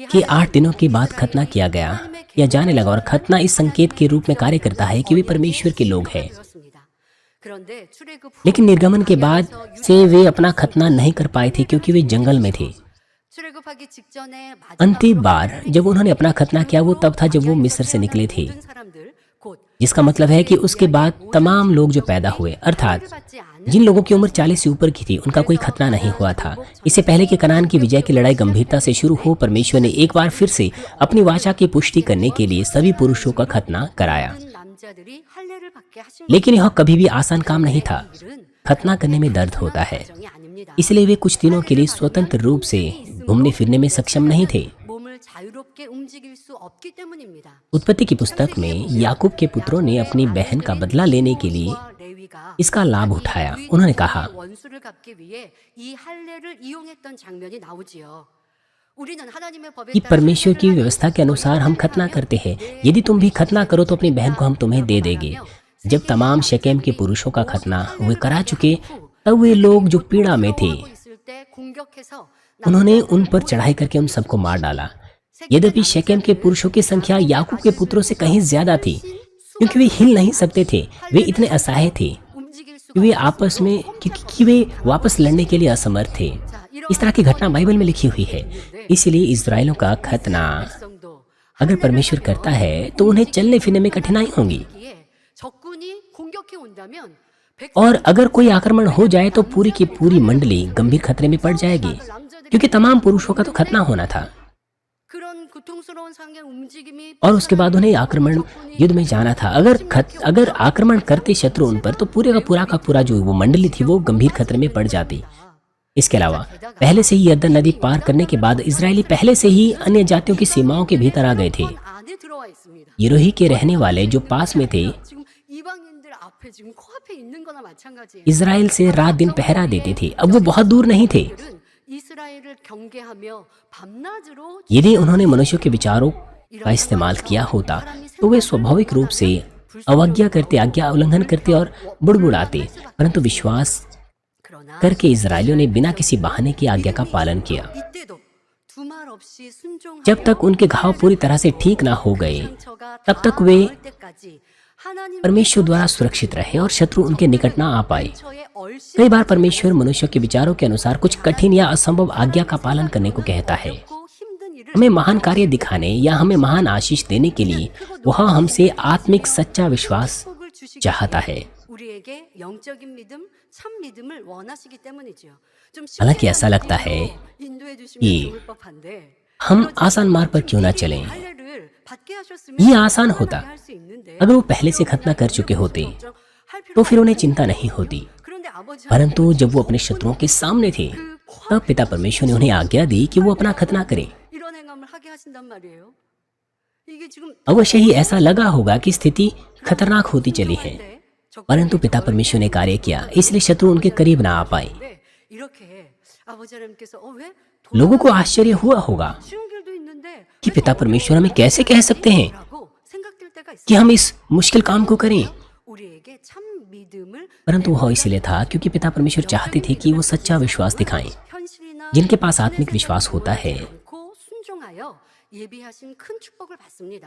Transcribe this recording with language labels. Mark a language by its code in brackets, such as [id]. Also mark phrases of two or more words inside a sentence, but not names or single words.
[hi] के 8 दिनों के बाद खतना किया गया या जाने लगा, और खतना इस संकेत के रूप में कार्य करता है कि वे परमेश्वर के लोग हैं। [ko] 되었습니다. 그런데 출애굽 후 [hi] लेकिन निर्गमन के बाद से वे अपना खतना नहीं कर पाए थे, क्योंकि वे जंगल में थे। [ko] 출애굽하기 직전에 [hi] अंतिम बार जब उन्होंने अपना खतना किया वो तब था जब वो मिस्र से निकले थे, [ko] 모든 사람들 곧 [hi] जिसका मतलब है कि उसके बाद तमाम लोग जो पैदा हुए, अर्थात [ko] 받지 않은 [hi] जिन लोगों की उम्र 40 से ऊपर की थी, उनका कोई खतना नहीं हुआ था। इससे पहले कि कनान की विजय की लड़ाई गंभीरता से शुरू हो, परमेश्वर ने एक बार फिर से अपनी वाचा की पुष्टि करने के लिए सभी पुरुषों का खतना कराया। [ko] 모든 남자들이 할례를 받게 하신 [hi] लेकिन यह कभी भी आसान काम नहीं था। [ko] 일은 [hi] खतना करने में दर्द होता है, [ko] 정이 아닙니다. [hi] इसलिए वे कुछ दिनों के लिए स्वतंत्र रूप से घूमने फिरने में सक्षम नहीं थे। [ko] 몸을 자유롭게 움직일 수 없기 때문입니다. [hi] उत्पत्ति की पुस्तक में याकूब के पुत्रों ने अपनी बहन का बदला लेने के लिए इसका लाभ उठाया। उन्होंने कहा [ko] 원수를 갚기 위해 이 할례를 이용했던 장면이 나오지요. 우리는 하나님의 법에 [hi] कि [ko] 따라 [hi] परमेश्वर की [ko] 할례를 [hi] व्यवस्था के [ko] 하는 [hi] अनुसार हम [ko] 것을 [hi] खतना [ko] 하면 [hi] करते हैं, [ko] 내 [hi] यदि तुम भी खतना करो तो अपनी बहन को हम तुम्हें दे [ko] 라고 [hi] देंगे। [ko] 말하며 [hi] जब तमाम शेकेम के पुरुषों का खतना वे करा चुके, तब वे लोग जो पीड़ा में थे [ko] 하고 있을 때 공격해서 [hi] उन्होंने उन पर चढ़ाई करके उन सबको मार डाला। यद्यपि शेकेम के पुरुषों की संख्या याकूब के पुत्रों से कहीं ज्यादा थी, क्योंकि वे हिल नहीं सकते थे, वे इतने असहाय थे [ko] 움직일 [hi] कि [ko] 수가 [hi] वे आपस में कि वे वापस लड़ने के लिए असमर्थ थे। इस तरह की घटना बाइबल में लिखी हुई है। इसलिए इस्राएलियों का खतना [ko] 백성도 [hi] अगर परमेश्वर करता है तो उन्हें चलने फिरने में कठिनाई होगी, [ko] 하기에 적군이 공격해 온다면 [hi] और अगर कोई आक्रमण हो जाए तो पूरी की पूरी मंडली गंभीर खतरे में पड़ जाएगी, क्योंकि तमाम पुरुषों का तो खतना होना था। [ko] 그런 고통스러운 상의 움직임이 [hi] और उसके बाद उन्हें आक्रमण युद्ध में जाना था। अगर आक्रमण करते शत्रु उन पर, तो पूरा का पूरा जो वो मंडली थी वो गंभीर खतरे में पड़ जाती। इसके अलावा पहले से ही यरदन नदी पार करने के बाद इजरायली पहले से ही अन्य जातियों की सीमाओं के भीतर आ गए थे। [ko] 안에 들어와 있습니다. [hi] यिरोही के रहने वाले जो पास में थे [ko] 지금 이방인들 앞에 지금 코앞에 있는 거나 마찬가지예요. [hi] इजराइल से रात दिन पहरा देते थे। अब वो बहुत दूर नहीं थे। [ko] 그들은 이스라엘을 경계하며 밤낮으로 [hi] यदि उन्होंने मनुष्यों के विचारों का इस्तेमाल किया होता तो वे स्वाभाविक रूप से अवज्ञा करते, आज्ञा उल्लंघन करते और बुड़बुड़ाते, परंतु विश्वास [ko] 그러나 [hi] करके इजरायलियों ने बिना किसी बहाने की आज्ञा का पालन किया। [ko] 이때도 두말 없이 순종하며 [hi] जब तक उनके घाव पूरी तरह से ठीक ना हो गए, [ko] 상처가 [hi] तब [ko] 다 [hi] तक वे [ko] 나을 때까지 하나님 [hi] परमेश्वर द्वारा सुरक्षित रहे और शत्रु उनके निकट ना आ पाए। [ko] 처에 얼씬 [hi] कई बार परमेश्वर मनुष्यों के विचारों के अनुसार कुछ कठिन या असंभव आज्ञा का पालन करने को कहता है। [ko] 고 힘든 일을 [hi] हमें महान कार्य दिखाने या हमें महान आशीष देने के लिए वह हमसे आत्मिक सच्चा विश्वास [ko] 축복을 주시기 [hi] चाहता है। [ko] 우리에게 영적인 믿음, 참 믿음을 원하시기 때문이죠. 좀 [hi] हालांकि [ko] 쉽게 [hi] ऐसा लगता है [ko] 인도해 주시면 [hi] कि [ko] 좋을 법한데 [hi] हम आसान मार्ग पर क्यों ना चलें। [ko] 할례를 받게 하셨으면 [hi] ये आसान होता [ko] 할 수 있는데 [hi] अगर वो पहले से खतना कर चुके होते, [ko] 할 [hi] तो [ko] 필요가 [hi] फिर उन्हें चिंता नहीं होती। [ko] 그런데 아버지 [hi] परंतु जब वो अपने शत्रुओं के सामने थे, तब पिता परमेश्वर ने उन्हें आज्ञा दी कि वो अपना खतना करें। [ko] 이런 행함을 하게 하신단 말이에요. 이게 지금 [hi] अवश्य ही ऐसा लगा होगा कि स्थिति खतरनाक होती चली है, परंतु पिता परमेश्वर ने कार्य किया, इसलिए शत्रु उनके करीब ना आ पाए। [ko] 네, 이렇게 아버지 하나님께서 왜 [hi] लोगों को आश्चर्य हुआ होगा [ko] 쉬운 길도 있는데 [hi] कि पिता परमेश्वर हमें कैसे कह सकते हैं [ko] 라고 생각될 때가 [hi] कि [ko] 있어요. [hi] हम इस मुश्किल काम को करें। [ko] 우리에게 참 믿음을 [hi] परंतु वह इसलिए था क्योंकि पिता परमेश्वर चाहते थे कि वो सच्चा विश्वास दिखाएं। [ko] 현실이나 [hi] जिनके पास आत्मिक विश्वास होता है, [ko] 않고 순종하여 예비하신 큰 축복을 받습니다.